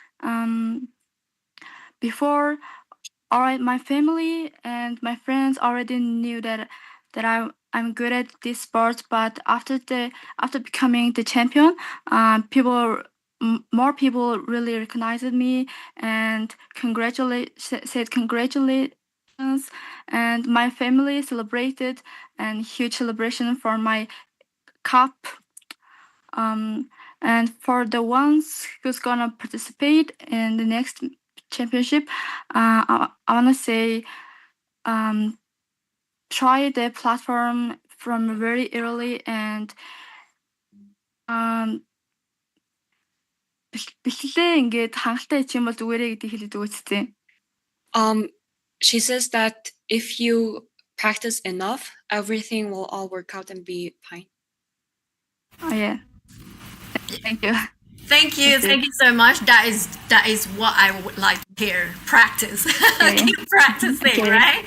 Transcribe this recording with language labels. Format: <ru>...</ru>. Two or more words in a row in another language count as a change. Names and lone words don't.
<en>Before, all right, my family and my friends already knew that I'm good at this sport, but after becoming the champion, more people really recognized me and said congratulations, and my family celebrated and huge celebration for my cup. And for the ones who's gonna participate in the next championship, I want to say try the platform from very early and</en> <mn>бэлгэлээ ингээд хангалттай хийх юм бол зүгээрээ гэдэг хэлээд өгөөч тээ.</mn> <en>She says that if you practice enough, everything will all work out and be fine. Oh yeah. Thank you. Thank you so much. That is what I would like to hear. Practice, keep practicing, right?</en>